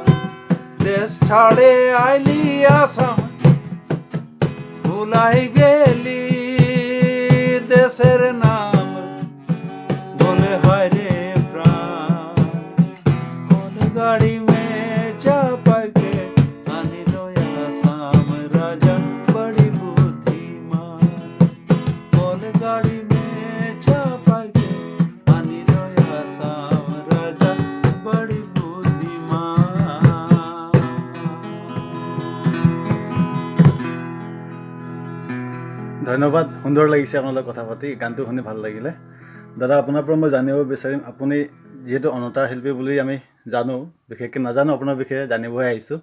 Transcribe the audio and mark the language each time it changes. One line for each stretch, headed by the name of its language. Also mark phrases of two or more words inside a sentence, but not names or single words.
Bhojpuri: देश छाड़े आइली आसाम भुलाई गेली देशेर नाम बोले हाय रे प्राण कोन गाड़ी में चापा के अनिलो आसाम राजा बड़ी गाड़ी में चापा के आनिलो आसाम राजा बड़ी बुद्धिमान।
Assamese: ধন্যবাদ। সুন্দৰ লাগিছে আপোনাৰ লগত কথা পাতি, গানটো শুনি ভাল লাগিলে। দাদা, আপোনাৰ পৰা মই জানিব বিচাৰিম, আপুনি যিহেতু অনাতাঁৰ শিল্পী বুলি আমি জানো, বিশেষকৈ নাজানো আপোনাৰ বিষয়ে, জানিবহে আহিছোঁ।